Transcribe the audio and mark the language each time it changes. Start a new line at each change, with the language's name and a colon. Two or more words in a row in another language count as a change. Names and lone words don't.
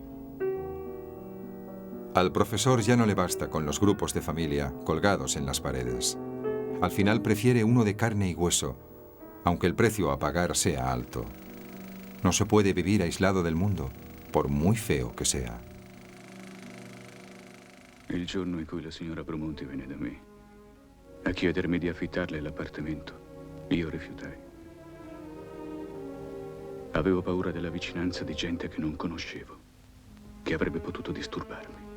Spanish: Al profesor ya no le basta con los grupos de familia colgados en las paredes. Al final prefiere uno de carne y hueso, aunque el precio a pagar sea alto. No se puede vivir aislado del mundo, por muy feo que sea.
Italian: Il giorno in cui la signora Promonti venne da me a chiedermi di affittarle l'appartamento, io rifiutai. Avevo paura della vicinanza di gente che non conoscevo, che avrebbe potuto disturbarmi.